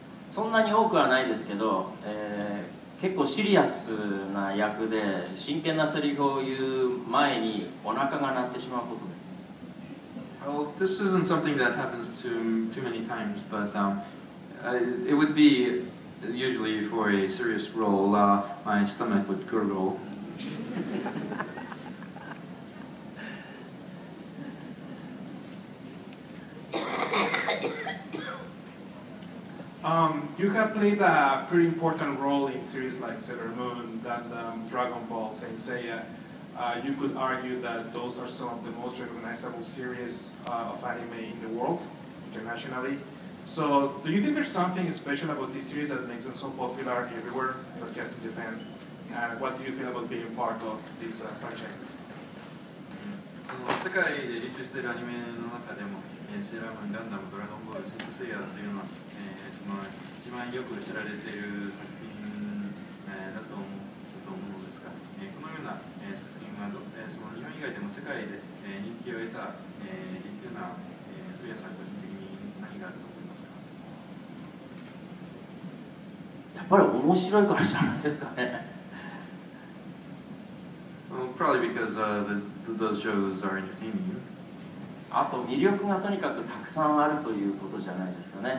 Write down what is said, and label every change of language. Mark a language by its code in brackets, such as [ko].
[ja] そんなに多くはないですけど、結構シリアスな役で真剣なセリフを言う前にお腹が鳴ってしまうことです。 [en] Well, this isn't something that happens too many times, but it would be usually for a serious role. My stomach would gurgle. You have played a pretty important role in series like Sailor Moon, Gundam, Dragon Ball, Saint Seiya. You could argue that those are some of the most recognizable series of anime in the world, internationally. So, do you think there's something special about this series that makes them so popular everywhere, not just in Japan? And what do you feel about being part of these franchises? [ja] 世界で流通しているアニメの中でも、セーラームーン、ガンダム、ドラゴンボール、セイントセイヤというのは、その一番よく知られている作品、だと思うのですが、このような、作品はその日本以外でも世界で、人気を得た、理由な、古谷さん個人的に何があると思いますか？やっぱり面白いからじゃないですかね。 [en] Well, probably because those shows are entertaining. [ja] あと魅力がとにかくたくさんあるということじゃないですかね。